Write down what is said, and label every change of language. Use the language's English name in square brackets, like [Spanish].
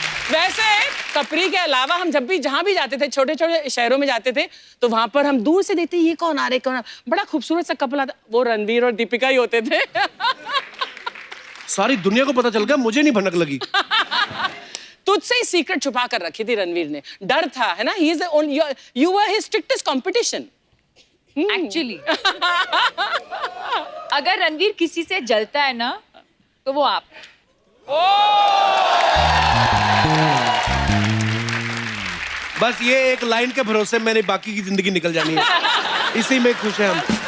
[Hindi] वैसे कपरी के अलावा हम जब भी जहां भी जाते थे, छोटे छोटे शहरों में जाते थे, तो वहां पर हम दूर से देखते ये कौन आ रहे, कौन बड़ा खूबसूरत सा कपल आता, वो रणवीर और दीपिका ही होते थे। सारी दुनिया को पता चल गया, मुझे नहीं भनक लगी। तुझसे ही सीक्रेट छुपा कर रखी थी रणवीर ने, डर था, है ना? [English] You were his strictest competition. [Hindi] Actually, अगर रणवीर किसी से जलता है ना, तो वो आप। बस ये एक लाइन के भरोसे मैंने बाकी की जिंदगी निकल जानी है, इसी में खुश हैं हम।